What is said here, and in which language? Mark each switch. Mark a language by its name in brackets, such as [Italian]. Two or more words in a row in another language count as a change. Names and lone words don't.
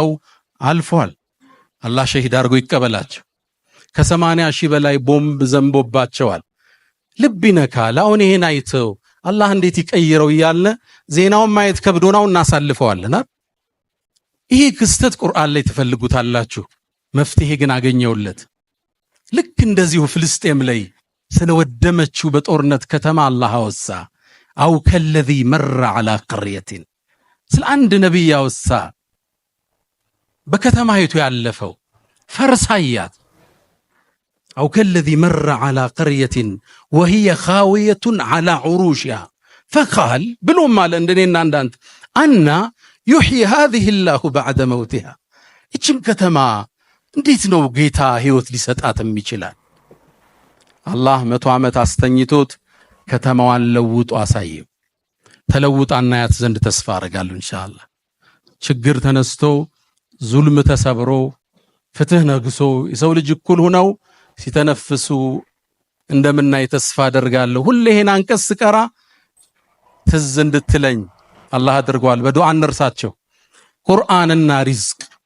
[Amharic] አልፏል አላህ ሸሂድ አድርጎ ይቀበላቸው ከ80,000 በላይ ቦምብ ዘንቦባቸዋል ልብ ይነካል አሁን ይሄን አይተው አላህ እንዴት ይቀይረው ይያለ ዜናውን ማየት ከብዶናው እናሳልፈዋልና ይሄ ክስተት ቁርአን ላይ ተፈልጉታላችሁ መፍትሄ ግን አገኘውለት ልክ እንደዚሁ ፍልስጤም ላይ ስለወደመችው በጦርነት ከተማ አላህ አወሳ [Arabic] أو كالذي مر على قريه [Amharic] ስለ አንድ ነብይ አወሳ በከተማይቱ ያለፈው ፈርሳያት [Arabic] أو كالذي مر على قريه وهي خاويه على عروشها فقال [Amharic] ብሎ ማለ እንደኔና እንዳንተ [Arabic] أنى يحيي هذه الله بعد موتها [Amharic] እቺም ከተማ እንዴት ነው ጌታ ህይወት ሊሰጣትም ይችላል አላህ 100 ዓመት አስተኝቶት ከተማዋን ለውጦ አሳየው ተለውጣና ያት ዘንድ ተስፋ አደርጋለሁ ኢንሻአላህ ችግር ተነስቶ ዙልም ተሰብሮ ፍትህ ነግሶ የሰው ልጅ እኩል ሆነው ሲተነፍሱ እንደምናይ ተስፋ አደርጋለሁ ሁሌ ይሄን አንቀስ ቀራ ትዝ እንድትለኝ አላህ አድርጓል በዱዓ እንርሳቸው ቁርአንና ሪዝቅ